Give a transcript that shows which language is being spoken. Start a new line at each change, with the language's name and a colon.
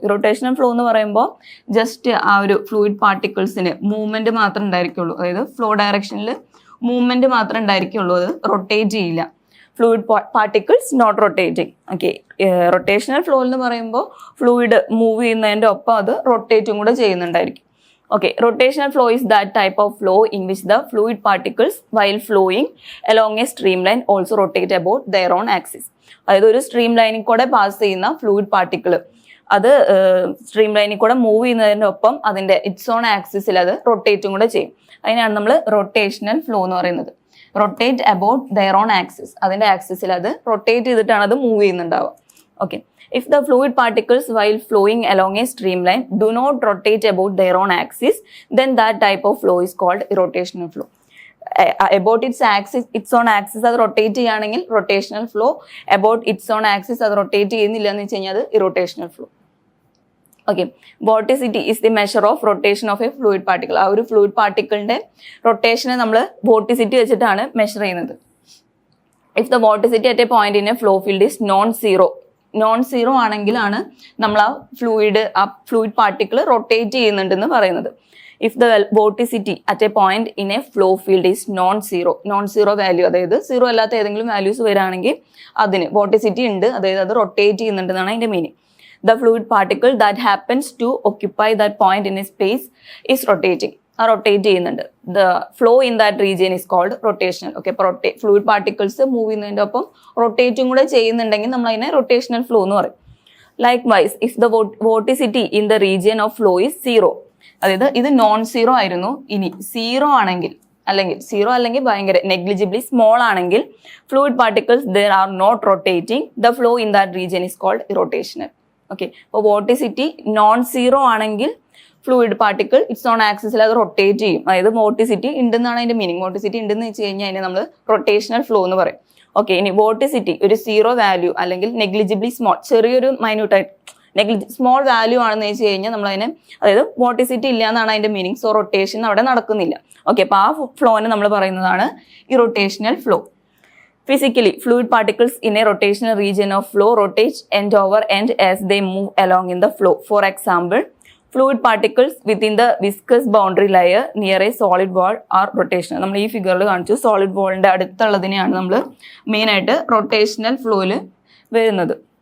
Malayalam: ഈ rotational flow എന്ന് പറയുമ്പോൾ ജസ്റ്റ് ആ ഒരു ഫ്ലൂയിഡ് പാർട്ടിക്കിൾസിന് മൂവ്മെന്റ് മാത്രമേ ഉണ്ടായിരിക്കുള്ളൂ. അതായത് ഫ്ലോ ഡയറക്ഷനിൽ മൂവ്മെന്റ് മാത്രമേ ഉണ്ടായിരിക്കുള്ളൂ, അത് റൊട്ടേറ്റ് ചെയ്യില്ല.
English: Fluid particles not rotating.
Malayalam: Okay, rotational flow എന്ന് പറയുമ്പോൾ ഫ്ലൂയിഡ് മൂവ് ചെയ്യുന്നതിൻ്റെ ഒപ്പം അത് റൊട്ടേറ്റും കൂടെ ചെയ്യുന്നുണ്ടായിരിക്കും.
English: Okay, rotational flow is that type of flow in which the fluid particles while flowing along a streamline also rotate about their own axis.
Malayalam: അതായത് ഒരു stream ലൈനിൽ കൂടെ പാസ് ചെയ്യുന്ന ഫ്ലൂയിഡ് പാർട്ടിക്കിൾ അത് സ്ട്രീം ലൈനിൽ കൂടെ മൂവ് ചെയ്യുന്നതിൻ്റെ ഒപ്പം അതിൻ്റെ ഇറ്റ്സ് ഓൺ ആക്സിസിൽ അത് റൊട്ടേറ്റും കൂടെ ചെയ്യും. അതിനാണ് നമ്മൾ റൊട്ടേഷണൽ ഫ്ലോ എന്ന് പറയുന്നത്.
English: rotate about their own axis,
Malayalam: അതിൻ്റെ ആക്സിസിൽ അത് റൊട്ടേറ്റ് ചെയ്തിട്ടാണ് അത് move ചെയ്യുന്നുണ്ടാവുക.
English: Okay, if the fluid particles while flowing along a streamline do not rotate about their own axis, then that type of flow is called irrotational flow. About its own axis
Malayalam: അത് rotate ചെയ്യുകയാണെങ്കിൽ rotational flow,
English: about its own axis
Malayalam: അത് rotate ചെയ്യുന്നില്ല എന്ന് വെച്ച് കഴിഞ്ഞാൽ അത് irrotational flow.
English: Okay, vorticity is the measure of rotation of a fluid particle.
Malayalam: ആ ഒരു ഫ്ലൂയിഡ് പാർട്ടിക്കിളിന്റെ റൊട്ടേഷനെ നമ്മൾ വോർട്ടിസിറ്റി വെച്ചിട്ടാണ് മെഷർ ചെയ്യുന്നത്.
English: if the vorticity at a point in a flow field is non zero
Malayalam: ആണെങ്കിലാണ് നമ്മൾ ആ ഫ്ലൂയിഡ് പാർട്ടിക്കിൾ റൊട്ടേറ്റ് ചെയ്യുന്നുണ്ടെന്ന് പറയുന്നത്.
English: if the vorticity at a point in a flow field is non zero value,
Malayalam: അതായത് സീറോ അല്ലാത്ത ഏതെങ്കിലും വാല്യൂസ് വരികയാണെങ്കിൽ അതിന് വോർട്ടിസിറ്റി ഉണ്ട്, അതായത് അത് റൊട്ടേറ്റ് ചെയ്യുന്നുണ്ടെന്നാണ് അതിന്റെ meaning.
English: The fluid particle that happens to occupy that point in a space is rotating.
Malayalam: Rotate ചെയ്യുന്നുണ്ട്.
English: The flow in that region is called rotational.
Malayalam: Okay, അപ്പോൾ ഫ്ലൂയിഡ് പാർട്ടിക്കിൾസ് മൂവ് ചെയ്യുന്നതിൻ്റെ ഒപ്പം റൊട്ടേറ്റും കൂടെ ചെയ്യുന്നുണ്ടെങ്കിൽ നമ്മൾ അതിനെ റൊട്ടേഷണൽ ഫ്ലോ എന്ന് പറയും. Like vice if the വോർട്ടിസിറ്റി in the region of flow is zero, അതായത് ഇത് നോൺ സീറോ ആയിരുന്നു, ഇനി സീറോ ആണെങ്കിൽ അല്ലെങ്കിൽ ഭയങ്കര നെഗ്ലിജിബിളി സ്മോൾ ആണെങ്കിൽ fluid particles there are not rotating, the flow in that region is called irrotational. Okay, അപ്പോൾ വോർട്ടിസിറ്റി non zero ആണെങ്കിൽ ഫ്ലൂയിഡ് പാർട്ടിക്കിൾ ഇറ്റ്സ് ഓൺ ആക്സിസിൽ അത് റൊട്ടേറ്റ് ചെയ്യും, അതായത് വോർട്ടിസിറ്റി ഉണ്ടെന്നാണ് അതിന്റെ മീനിങ്. വോർട്ടിസിറ്റി ഉണ്ടെന്ന് വെച്ച് കഴിഞ്ഞാൽ അതിനെ നമ്മൾ റൊട്ടേഷണൽ ഫ്ലോ എന്ന് പറയും. ഓക്കെ, ഇനി വോർട്ടിസിറ്റി ഒരു സീറോ വാല്യൂ അല്ലെങ്കിൽ നെഗ്ലിജിബിളി സ്മോൾ, ചെറിയൊരു മൈന്യൂട്ടായിട്ട് സ്മോൾ വാല്യൂ ആണെന്ന് വെച്ച് കഴിഞ്ഞാൽ നമ്മൾ അതിനെ, അതായത് വോർട്ടിസിറ്റി ഇല്ല എന്നാണ് അതിന്റെ മീനിങ്. സോ റൊട്ടേഷൻ അവിടെ നടക്കുന്നില്ല. ഓക്കെ, അപ്പോൾ ആ ഫ്ലോനെ നമ്മൾ പറയുന്നതാണ് irrotational flow.
English: Physically, fluid particles in a rotational region of flow rotate end over end as they move along in the flow. For example, fluid particles within the viscous boundary layer near a solid wall are rotational.
Malayalam: നമ്മൾ ഈ ഫിഗറിൽ കാണിച്ചു, solid വോളിന്റെ അടുത്തുള്ളതിനെയാണ് നമ്മൾ main ആയിട്ട് rotational ഫ്ലോയിൽ വരുന്നത്.